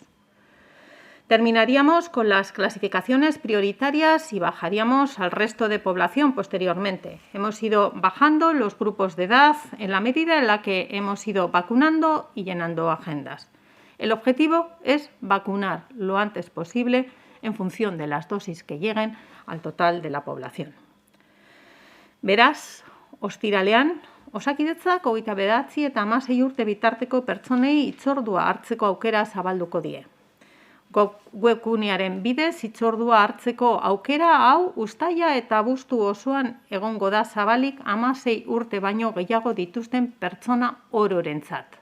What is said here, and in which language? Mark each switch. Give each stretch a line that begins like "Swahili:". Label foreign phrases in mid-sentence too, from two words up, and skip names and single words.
Spanish: Terminaríamos con las clasificaciones prioritarias y bajaríamos al resto de población posteriormente. Hemos ido bajando los grupos de edad en la medida en la que hemos ido vacunando y llenando agendas. El objetivo es vacunar lo antes posible en función de las dosis que lleguen al total de la población.
Basque: Beraz, ostiralean, Osakidetzak 29 eta 16 urte bitarteko pertsonei hitzordua hartzeko aukera zabalduko die. Webgunearen bidez hitzordua hartzeko aukera hau uztaila eta abuztu osoan egongo da zabalik 16 urte baino gehiago dituzten pertsona ororentzat.